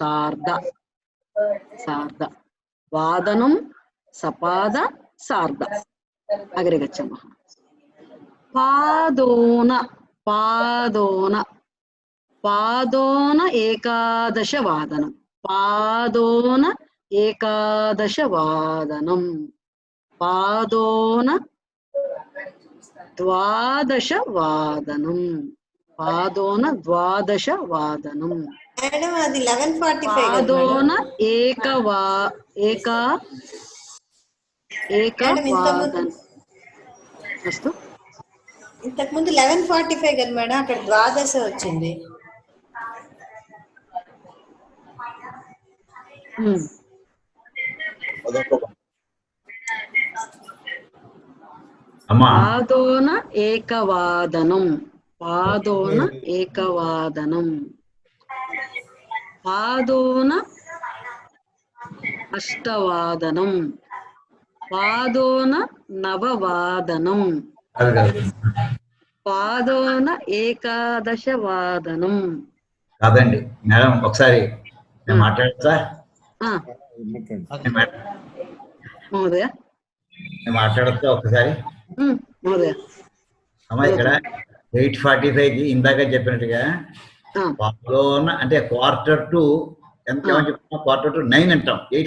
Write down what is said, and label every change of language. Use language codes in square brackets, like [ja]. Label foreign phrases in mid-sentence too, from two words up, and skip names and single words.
[sa] सार्ध वादनं सपाद सार्ध अग्रे गच्छामः पादोन एकादशवादनं पादोन द्वादशवादनं [te] మేడం అది 11:45 [sa] पादोन एकवादन अस्तु [te] ఇంతకు ముందు 11:45 కదా మేడం అక్కడ ద్వాదశ వచ్చింది [sa] पादोन एकवादनं पादोन अष्टवादनं पादोन नववादनं पादोन एकादशवादनं [te] కాదండి మేడం ఒకసారి నేను మాట్లాడతా [sa] మహోదయ [te] నేను మాట్లాడతా ఒకసారి [sa] మహోదయ [te] అమ్మా ఇక్కడ 8:45 కి ఇందాక చెప్పినట్టుగా పాదోన అంటే [en] quarter to [te] ఎంత చెప్తున్నా [en] quarter to [te] 9 అంటాం 8